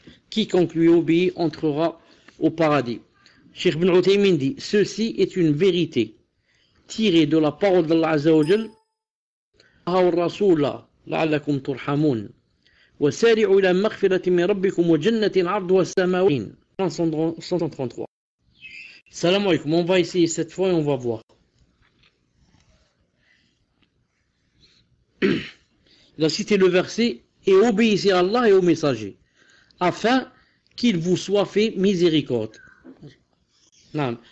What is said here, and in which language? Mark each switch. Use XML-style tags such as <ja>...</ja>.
<fr>Quiconque lui obéit entrera au paradis. Cheikh Ibn Uthaymin dit, ceci est une vérité tirée de la parole d'Allah Azza wa Jal.</fr> <ar>الرسول لعلكم ترحمون وسارعوا إلى مغفرة من ربكم وجنة عرضها السماوات 133.</ar> <fr>Salam alaikum, on va essayer cette fois et on va voir. Il a cité le verset et obéissez à Allah et aux messagers afin qu'il vous soit fait miséricorde. Non.</fr>